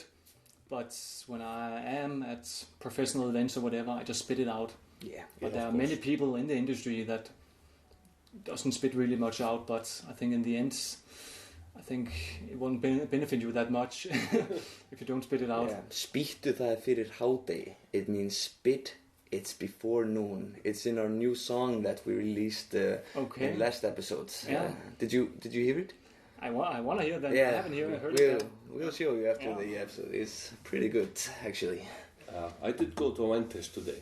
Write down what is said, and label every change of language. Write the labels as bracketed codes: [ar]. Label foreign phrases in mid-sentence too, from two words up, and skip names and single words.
[en] But when I am at professional events or whatever, I just spit it out. Yeah. But there are many people in the industry that doesn't spit really much out. But I think in the end, I think it won't benefit you that much if you don't spit it out. Yeah. [is] Spýttu það fyrir hádegi. [en] It means spit. It's before noon. It's in our new song that we released in last episode. Yeah. Did you hear it? I want to hear that. Yeah. I haven't heard it. We'll show you after the episode. It's pretty good, actually. I did go to a wine test today.